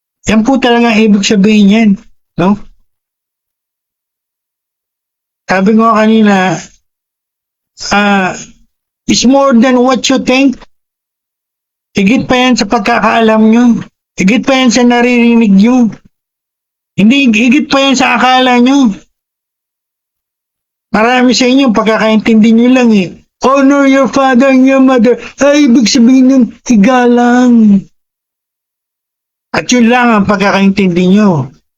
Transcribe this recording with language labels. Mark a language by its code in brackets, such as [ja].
[tl] Yan po talaga ibig sabihin yan, no? Sabi ko kanina, [en] it's more than what you think. [tl] Higit pa yan sa pagkakaalam nyo. Higit pa yan sa naririnig nyo. Hindi, higit pa yan sa akala nyo. Marami sa inyo, pagkakaintindi nyo lang eh. [en] Honor your father and your mother. [tl] Ay, ibig sabihin nun, igalang. At yun lang ang pagkakaintindi nyo.